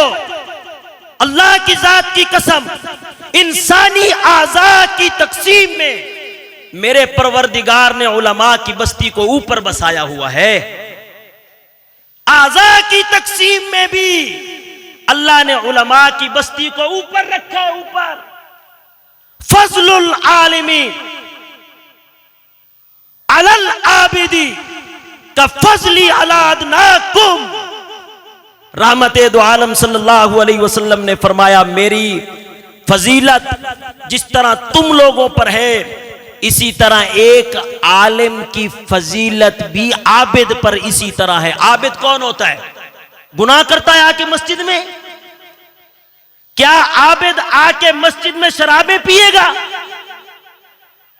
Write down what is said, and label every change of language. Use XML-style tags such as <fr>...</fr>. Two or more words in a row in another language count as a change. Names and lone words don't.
<hi>अल्लाह की जात की कसम, इंसानी आज़ा की तकसीम में मेरे परवरदिगार ने उलमा की बस्ती को ऊपर बसाया हुआ है। आज़ा की तकसीम में भी अल्लाह ने उलमा की बस्ती को ऊपर रखा है, ऊपर।</hi> <ar>فضل العالم على العابد كفضلي على أدناكم.</ar> <hi>रहमते दो आलम</hi> <ar>صلى الله عليه وسلم</ar> <hi>ने फरमाया, मेरी फजीलत जिस तरह तुम लोगों पर है, इसी तरह एक आलिम की फजीलत भी आबिद पर इसी तरह है। आबिद कौन होता है? गुनाह करता है आके मस्जिद में? क्या आबिद आके मस्जिद में शराबें पिएगा?</hi>